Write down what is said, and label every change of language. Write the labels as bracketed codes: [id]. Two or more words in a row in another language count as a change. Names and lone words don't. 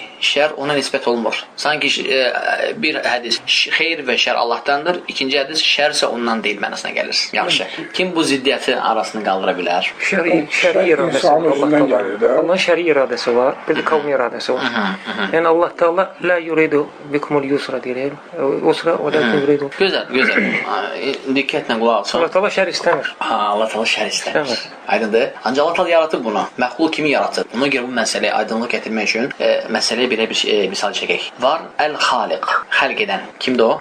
[az] Şər ona nisbət olmur. Sanki bir hədis xeyr və şər Allahdandır, ikinci hədis şərsə ondan deyil mənasına gəlir. Yaxşı. Kim bu ziddiyyəti arasını qaldıra bilər? Şəri iradəsi var. Allah'ın şəri iradəsi var, bir də kavmi iradəsi var. Yəni Allah Teala [ar] لا يريد بكم اليسر [az] deyir. [ar] العسر ولا يريد. [az] Gözəl, gözəl. Diqqətlə qulaq asın. Allah Teala şər istəmir. Allah Teala şər istəmir. Aydındır. Ancaq Allah Teala yaratıb bunu. Məxluq kimi yaratıb? Ona görə bu məsələyə aydınlıq gətirmək üçün məsələyə belə bir misal çəkək. Var el-Xaliq, xəlq edən. Kimdir o?